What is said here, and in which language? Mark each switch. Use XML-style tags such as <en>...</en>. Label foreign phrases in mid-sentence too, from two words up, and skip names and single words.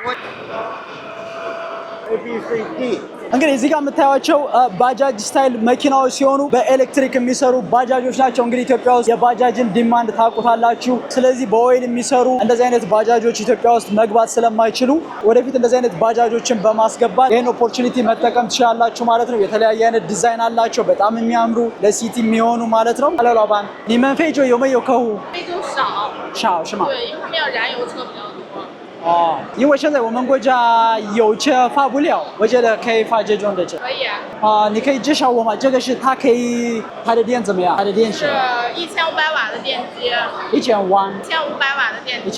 <am>እንግዲህ እዚህ ጋር የምታዩቸው ባጃጅ ስታይል መኪናዎች ሲሆኑ በኤሌክትሪክ የሚሰሩ ባጃጆች ናቸው። እንግዲህ ኢትዮጵያ ውስጥ የባጃጅን ዲማንድ ታውቁታላችሁ። ስለዚህ በኦይል የሚሰሩ እንደዚህ አይነት ባጃጆች ኢትዮጵያ ውስጥ መግባት ስለማይችሉ ወደፊት እንደዚህ አይነት ባጃጆችን በማስገባት ይህን ኦፖርቹኒቲ መጠቀም ትችላላችሁ ማለት ነው። የተለያየ አይነት ዲዛይን አላቸው፣ በጣም የሚያምሩ ለሲቲ የሚሆኑ ማለት ነው። አለላባን ኒመን ፌጆ የመየው ከሁ ሻው ሽማ</am> <zh>哦，因为现在我们国家油车发不了，我觉得可以发这种的车。可以啊。你可以介绍我吗？这个是它可以，它的电怎么样？它的电是 1500瓦的电机。 1500万。 1500瓦的电机。</zh>